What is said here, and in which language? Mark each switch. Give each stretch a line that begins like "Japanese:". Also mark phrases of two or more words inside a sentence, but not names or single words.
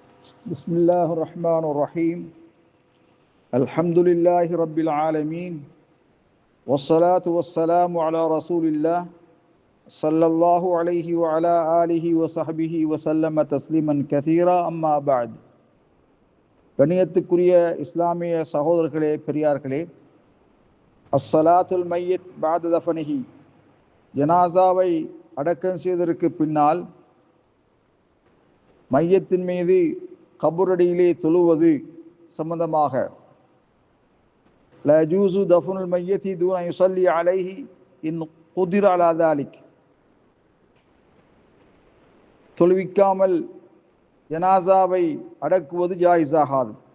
Arabic: بسم الله الرحمن الرحيم الحمد لله رب العالمين والصلاة والسلام على رسول الله صلى الله عليه وعلى آله وصحبه وسلم تسليما كثيرا أما بعد.
Tamil: கண்ணியத்துக்குரிய இஸ்லாமிய சகோதரர்களே, பெரியார்களே,
Arabic: الصلاة الميت بعد دفنه,
Tamil: ஜனாசாவை அடக்கம் செய்ததற்கு பின்னால் மையத்தின் மீது கபுரடியிலே தொழுவது சம்பந்தமாக
Arabic: لا يجوز دفن الميت دون يصلى عليه إن قدر على ذلك,
Tamil: தொழுவிக்காமல் ஜனாசாவை அடக்குவது ஜாயிஸாகாது.